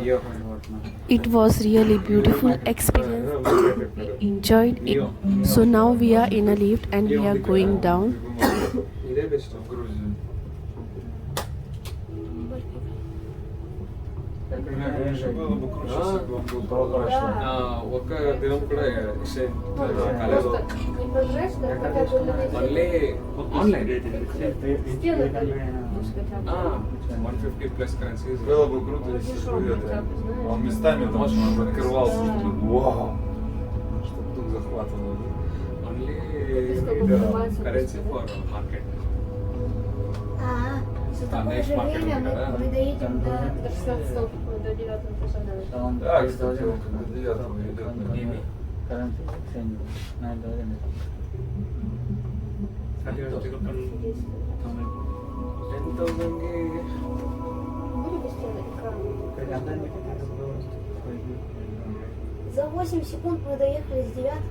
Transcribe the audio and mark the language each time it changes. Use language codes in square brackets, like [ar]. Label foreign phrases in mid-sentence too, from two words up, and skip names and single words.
[en] It was really beautiful experience. We enjoyed it. So now we are in a lift and we are going down. [te] ఒక దినం కూడా కాలేదు మళ్ళీ ఆన్లైన్ 150 [en] plus currencies. [ru] Было бы круто, если бы это, он местами там открывался. Вау! Чтоб тут захватывало. [en] Only currency for market. Next market [te] ఉంది కదా. [ru] Да, кстати, он когда 9-го идет. За 8 секунд мы доехали с 9-го.